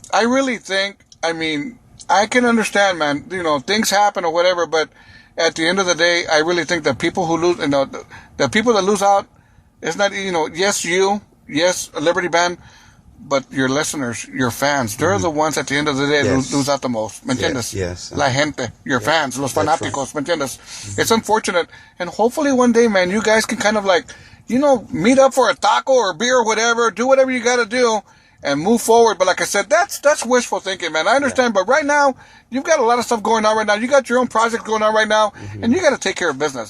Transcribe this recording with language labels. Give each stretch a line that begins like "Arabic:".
English: I really think, I can understand, man, things happen or whatever, but at the end of the day, I really think that people who lose, the people that lose out, it's not, yes, Liberty Band, but your listeners, your fans, they're the ones at the end of the day lose out the most.
Spanish: ¿Me entiendes?
English: Yes.
Spanish: La gente,
English: your fans,
Spanish: los fanáticos, ¿me entiendes?
English: Mm-hmm. It's unfortunate. And hopefully one day, man, you guys can kind of meet up for a taco or beer or whatever, do whatever you got to do and move forward. But like I said, that's wishful thinking, man. I understand. But right now, you've got a lot of stuff going on right now. You got your own project going on right now, and you got to take care of business.